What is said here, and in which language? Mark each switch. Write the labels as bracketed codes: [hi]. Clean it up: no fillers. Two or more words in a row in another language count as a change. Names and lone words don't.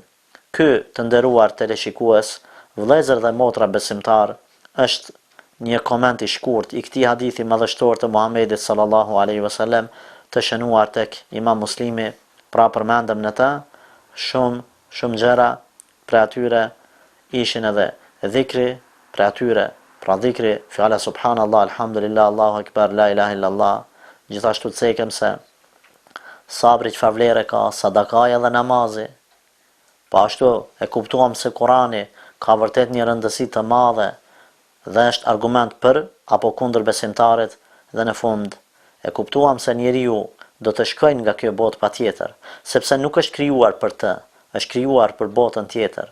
[sq] Ky, të nderuar teleshikues, vëllezër dhe motra besimtar, është një koment I shkurt I këtij hadithi madhështor të Muhamedit [ar] صلى الله عليه وسلم, [sq] të shënuar tek Imam Muslimi. Pra përmendëm në të shumë gjëra, për atyre ishin edhe dhikri, për atyre pra dhikri, fjala [ar] سبحان الله، الحمد لله، الله أكبر، لا إله إلا الله. [sq] Gjithashtu të cekëm se sabri çfarë vlere ka, sadakaja dhe namazi. Po ashtu e kuptuam se Kurani ka vërtet një rëndësi të madhe dhe është argument për apo kundër besimtarit, dhe në fund e kuptuam se njeriu do të shkojnë nga kjo botë patjetër, sepse nuk është krijuar për të, është krijuar për botën tjetër.